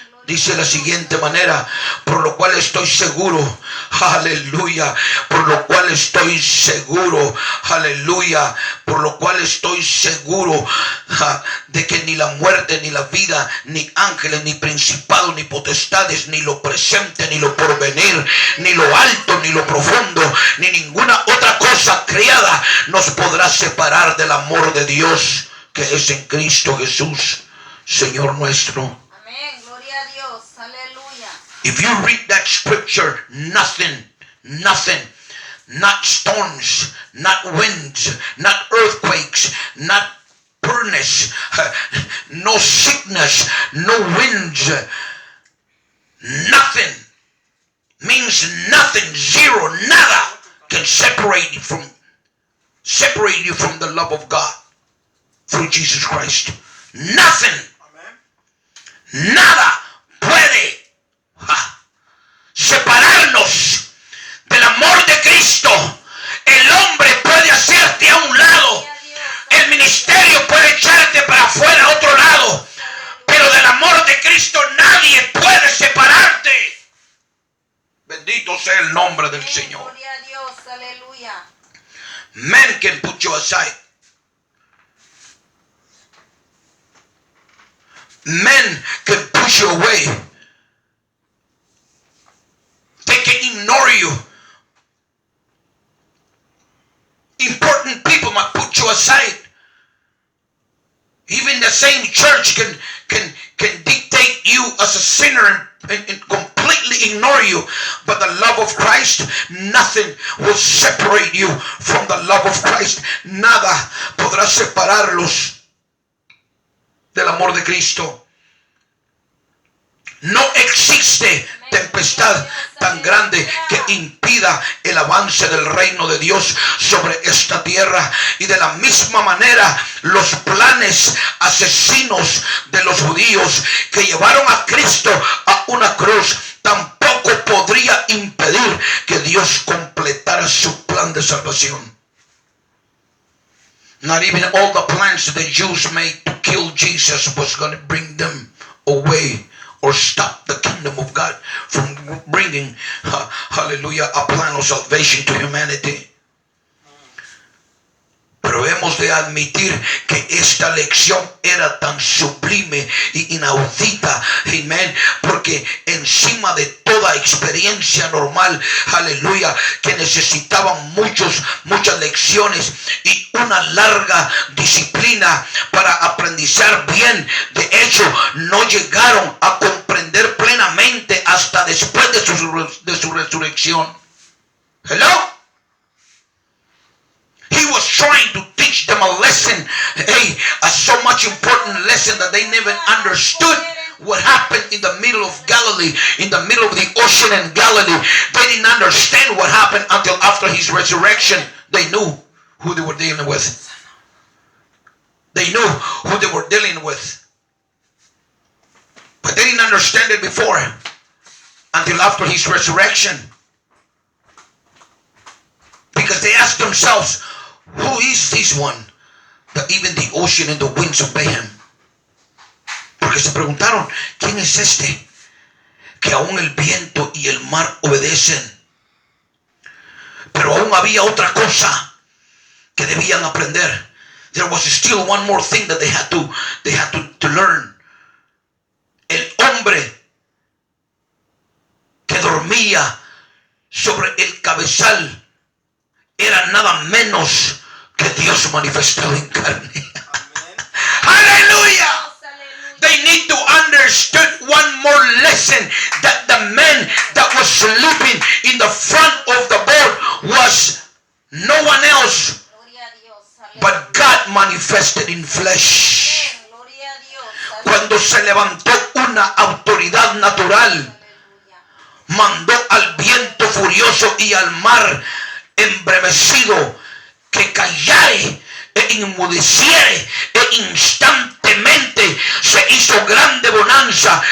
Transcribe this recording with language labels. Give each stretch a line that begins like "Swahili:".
Spanish: Dice de la siguiente manera: por lo cual estoy seguro, aleluya, por lo cual estoy seguro, aleluya, por lo cual estoy seguro de que ni la muerte, ni la vida, ni ángeles, ni principados, ni potestades, ni lo presente, ni lo porvenir, ni lo alto, ni lo profundo, ni ninguna otra cosa creada nos podrá separar del amor de Dios que es en Cristo Jesús, Señor nuestro. Amén, gloria a Dios. Aleluya.
English: If you read that scripture, nothing, not storms, not winds, not earthquakes, not furnace, no sickness, no winds, nothing means nothing, zero, nada can separate you from the love of God through Jesus Christ. Nothing, Amen.
Spanish: nada puede separarnos del amor de Cristo. El hombre puede hacerte a un lado, el ministerio puede echarte para afuera a otro lado, pero del amor de Cristo nadie puede separarte. Bendito sea el nombre del Amén, Señor. gloria a Dios. Aleluya.
English: Men can put you aside. Men can push you away. They can ignore you. Important people might put you aside. Even the same church can dictate you as a sinner and completely ignore destroy you, but the love of Christ, nothing will separate you from the love of Christ.
Spanish: Nada podrá separarlos del amor de Cristo. No existe tempestad tan grande que impida el avance del reino de Dios sobre esta tierra. Y de la misma manera, los planes asesinos de los judíos que llevaron a Cristo a una cruz tampoco podría impedir que Dios completara su plan de salvación.
English: Not even all the plans that the Jews made to kill Jesus was going to bring them away or stop the kingdom of God from bringing, hallelujah, a plan of salvation to humanity.
Spanish: Pero hemos de admitir que esta lección era tan sublime y inaudita, amén, porque encima de toda experiencia normal, aleluya, que necesitaban muchas lecciones y una larga disciplina para aprendizar bien. De hecho, no llegaron a comprender plenamente hasta después de su resurrección.
English: Hello. He was trying to teach them a lesson, a so much important lesson that they never understood what happened in the middle of Galilee, in the middle of the ocean in Galilee. They didn't understand what happened until after his resurrection. They knew who they were dealing with. They knew who they were dealing with. But they didn't understand it before until after his resurrection. Because they asked themselves, who is this one that even the ocean and the winds obey him?
Spanish: Porque se preguntaron, ¿quién es este que aún el viento y el mar obedecen? Pero aún había otra cosa que debían aprender.
English: There was still one more thing that they had to learn.
Spanish: El hombre que dormía sobre el cabezal era nada menos que Dios manifestado en carne. Aleluya.
English: They need to understand one more lesson, that the man that was sleeping in the front of the boat was no one else but God manifested in flesh.
Spanish: Cuando se levantó una autoridad natural, mandó al viento furioso y al mar embrevecido que callare e inmudeciere, e instantemente se hizo grande bonanza.